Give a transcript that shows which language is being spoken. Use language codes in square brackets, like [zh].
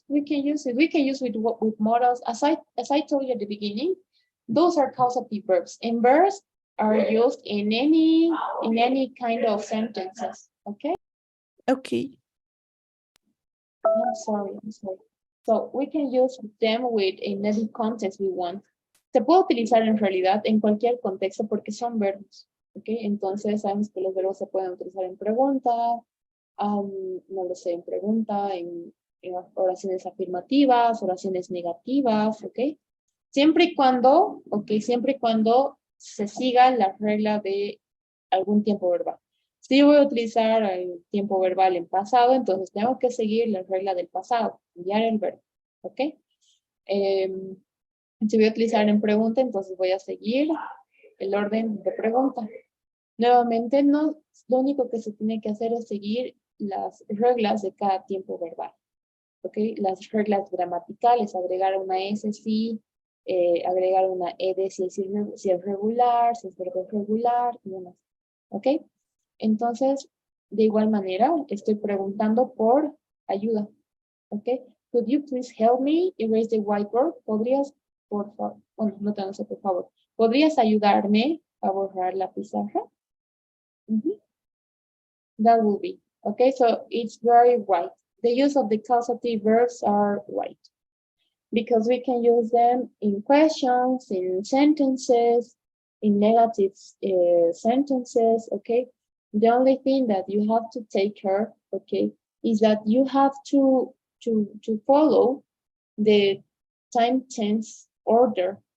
[en] We can use it. We can use it with modals. As I told you at the beginning, those are causative verbs, and verbs are used in any kind of sentences. Okay. Okay. I'm sorry, I'm sorry. So we can use them with in any context we want. [es] Se puede utilizar en realidad en cualquier contexto porque son verbos, ¿ok? Entonces sabemos que los verbos se pueden utilizar en pregunta, no lo sé, en pregunta, en oraciones afirmativas, oraciones negativas, ¿ok? Siempre y cuando, ok, siempre y cuando se siga la regla de algún tiempo verbal. Si yo voy a utilizar el tiempo verbal en pasado, entonces tengo que seguir la regla del pasado, cambiar el verbo, ¿ok? Si voy a utilizar en pregunta, entonces voy a seguir el orden de pregunta. Nuevamente, no, lo único que se tiene que hacer es seguir las reglas de cada tiempo verbal, ¿ok? Las reglas gramaticales, agregar una S si, agregar una ED si es regular, si es verbo regular y demás, ¿ok? Entonces, de igual manera, estoy preguntando por ayuda, ¿ok? [en] Could you please help me erase the whiteboard? [es] ¿Podrías, por favor, bueno, no te sé, por favor, ¿podrías ayudarme a borrar la pizarra? [en] That will be, okay, so it's very white. The use of the causative verbs are white because we can use them in questions, in sentences, in negative sentences, okay? The only thing that you have to take care, okay, is that you have to follow the time tense order.